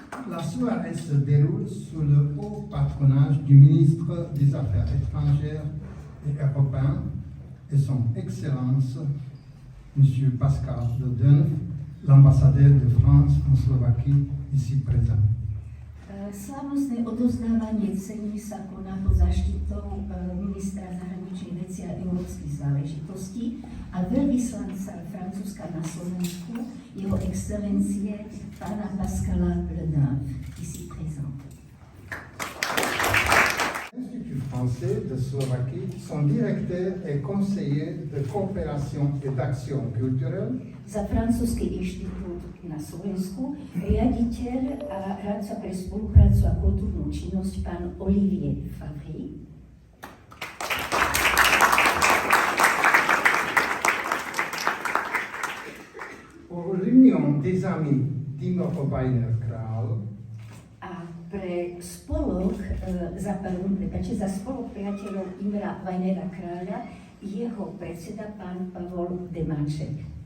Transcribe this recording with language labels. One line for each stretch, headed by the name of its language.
French: La soirée se déroule sous le haut patronage du ministre des Affaires étrangères et européen et son Excellence, M. Pascal Ledenf, l'ambassadeur de France en Slovaquie, ici présent.
Slovak: Slávnostné odovzdávanie cení sa koná pod záštitou ministra zahraničných vecí a európskych záležitostí a veľvyslanca Francúzska na Slovensku, jeho excelencie pána Pascala Ledenf,
French: ici présent. L'Institut français de Slovaquie, son directeur et conseiller de coopération et d'action culturelle.
Slovak: Za Francúzsky inštitút na Slovensku riaditeľ a radca pre spoluprácu a kultúrnu činnosť pán Olivier Favry.
French: Pour l'Union des Amis d'Imre Weiner Král.
Slovak: A pre spolok, za spolok priateľov Imra Weinera Kráľa jeho predseda pán Pavol Demáček.